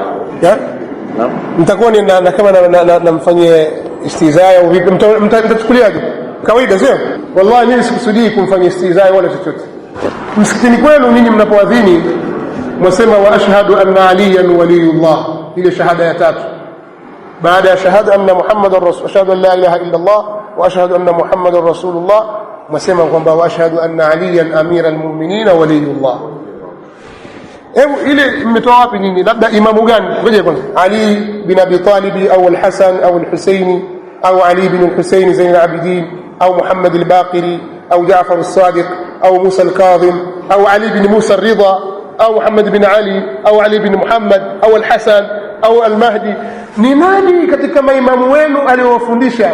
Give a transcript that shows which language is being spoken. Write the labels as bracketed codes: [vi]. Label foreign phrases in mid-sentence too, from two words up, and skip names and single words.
[sw] Nitakuwa ni kama namfanyie istizaa au vipi, mtachukuliaje? Kawaida sio? Wallahi mimi sikusudii kumfanyia istizaa wala chochote. Msikitini kwenu ninyi mnapoadhini mwasema [ar] وأشهد أن عليا ولي الله, [sw] ile shahada ya tatu baada ya shahada [ar] أن محمدا رسول, أشهد أن لا إله إلا الله وأشهد أن محمدا رسول الله, [sw] mwasema kwamba [ar] وأشهد أن عليا أمير المؤمنين ولي الله. [sw] Ile mmetoa wapi nyinyi? Labda imamu gani? Ngoja kwanza, Ali bin Abi Talib au al-Hasan au al-Husaini au Ali bin al-Husaini Zain al-Abidin au Muhammad al-Baqiri au Jaafar al-Sadiq au Musa al-Kadhim au Ali bin Musa al-Ridha au Muhammad bin Ali au Ali bin Muhammad au al-Hasan au al-Mahdi, ni nani katika maimamu wenu aliyowafundisha?